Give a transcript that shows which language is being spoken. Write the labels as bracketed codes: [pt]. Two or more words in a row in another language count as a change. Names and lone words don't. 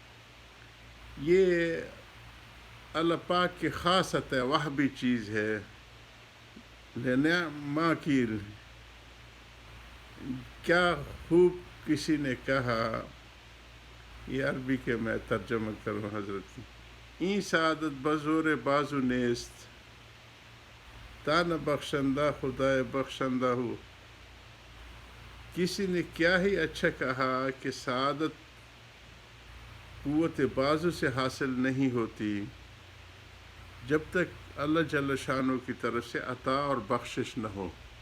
[ur] یہ اللہ پاک کی خاص عطا وہ بھی چیز ہے. ماں کی کیا خوب کسی نے کہا، یہ عربی کے میں ترجمہ کروں حضرت کی. [fa] این سعادت بزور بازو نیست، تان بخشندہ خدائے بخشندہ ہو. [ur] کسی نے کیا ہی اچھا کہا کہ سعادت قوت بازو سے حاصل نہیں ہوتی جب تک اللہ جل شانہ کی طرف سے عطا اور بخشش نہ ہو.